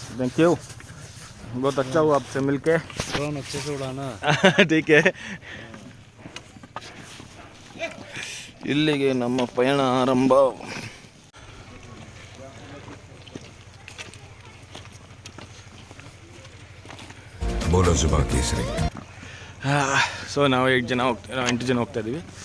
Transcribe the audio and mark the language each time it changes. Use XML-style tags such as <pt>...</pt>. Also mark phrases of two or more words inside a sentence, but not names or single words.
<en>Thank you.</en> <hi>बहुत अच्छा हुआ आपसे मिलके. ड्रोन अच्छे से उड़ाना. ठीक है.</hi> <kn>ಇಲ್ಲಿಗೆ ನಮ್ಮ ಪಯಣ ಆರಂಭ.</kn> <hi>बोलो ज़ुबाँ केसरी.</hi> <kn>ಸೊ ನಾವು 8 ಜನ ಹೋಗ್ತಾ ಇದ್ದೀವಿ.</kn>